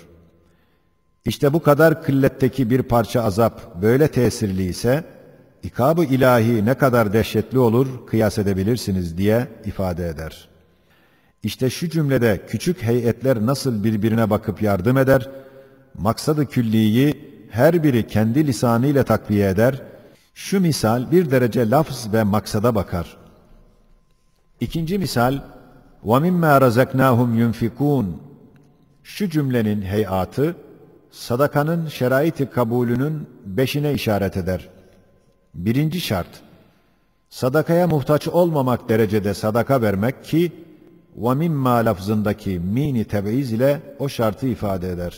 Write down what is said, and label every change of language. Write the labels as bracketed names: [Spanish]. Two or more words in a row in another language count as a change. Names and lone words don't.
[Turkish] İşte bu kadar kılletteki bir parça azap böyle tesirli ise, ikab-ı ilahi ne kadar dehşetli olur kıyas edebilirsiniz diye ifade eder. İşte şu cümlede küçük heyetler nasıl birbirine bakıp yardım eder, maksadı külliyi her biri kendi lisanıyla takviye eder, şu misal bir derece lafz ve maksada bakar. İkinci misal, [Arabic] وَمِمَّا رَزَقْنَاهُمْ يُنْفِقُونَ [Turkish] Şu cümlenin heyatı, sadakanın şerait-i kabulünün 5'ine işaret eder. Birinci şart, sadakaya muhtaç olmamak derecede sadaka vermek ki, وَمِمَّا lafzındaki mini teb'iz ile o şartı ifade eder.